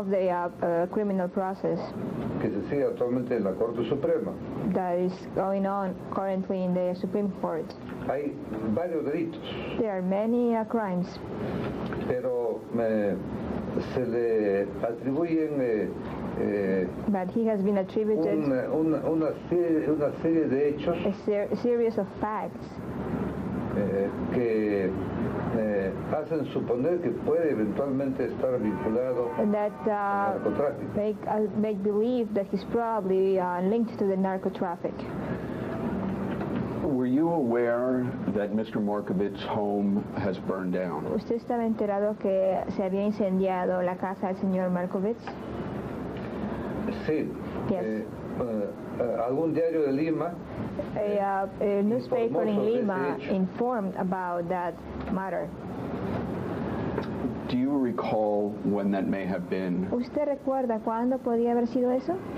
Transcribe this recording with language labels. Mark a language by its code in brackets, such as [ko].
[en] of the criminal process [es] que se sigue actualmente en la Corte Suprema. [en] that is going on currently in the Supreme Court. [es] Hay varios delitos, [en] There are many crimes, [es] pero se le atribuyen [en] but he has been attributed [es] una serie de hechos [en] a series of facts [es] que hacen suponer que puede eventualmente estar vinculado [en] that [es] al narcotráfico. [en] make believe that he's probably linked to the narco traffic. Were you aware that Mr. Markovitz's home has burned down? [es] ¿Usted estaba enterado que se había incendiado la casa del señor Markovitz? Sí. [en] Yes. [es] Algún diario de Lima [en] A newspaper in [es] sobre ese [en] Lima [es] hecho. [en] informed about that matter. Do you recall when that may have been? [es] ¿Usted recuerda cuándo podía haber sido eso?